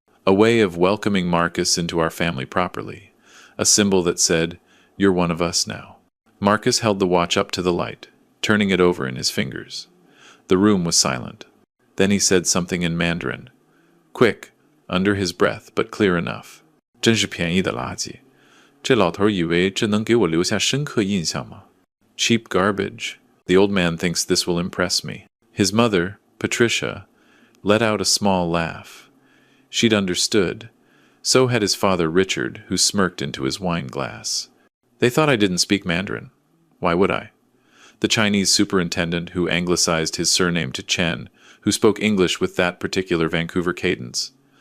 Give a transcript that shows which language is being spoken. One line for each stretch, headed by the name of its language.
English: A way of welcoming Marcus into our family properly. A symbol that said, "You're one of us now." Marcus held the watch up to the light, turning it over in his fingers. The room was silent. Then he said something in Mandarin. Quick, under his breath, but clear enough.
Chinese: 真是便宜的垃圾。这老头以为这能给我留下深刻印象吗？
English: Cheap garbage. The old man thinks this will impress me. His mother, Patricia, let out a small laugh. She'd understood. So had his father, Richard, who smirked into his wine glass. They thought I didn't speak Mandarin. Why would I? The Chinese superintendent who anglicized his surname to Chen, who spoke English with that particular Vancouver cadence.